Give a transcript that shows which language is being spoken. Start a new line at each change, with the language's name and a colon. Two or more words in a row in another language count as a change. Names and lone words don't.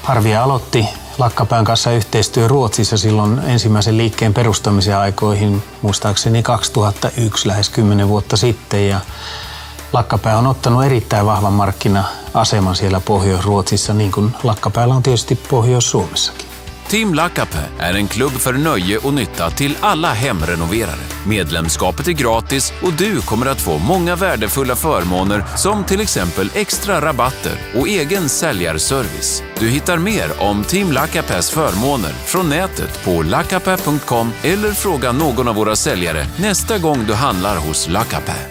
Finnish: Harvia aloitti Lakkapään kanssa yhteistyö Ruotsissa silloin ensimmäisen liikkeen perustamisen aikoihin, muistaakseni 2001, lähes 10 vuotta sitten. Ja Lakkapää on ottanut erittäin vahvan markkina-aseman siellä Pohjois-Ruotsissa, niin kuin Lakkapäällä on tietysti Pohjois-Suomessakin.
Swedish: Team Lackapää är en klubb för nöje och nytta till alla hemrenoverare. Medlemskapet är gratis och du kommer att få många värdefulla förmåner som till exempel extra rabatter och egen säljarservice. Du hittar mer om Team Lackapääs förmåner från nätet på lackapää.com eller fråga någon av våra säljare nästa gång du handlar hos Lackapää.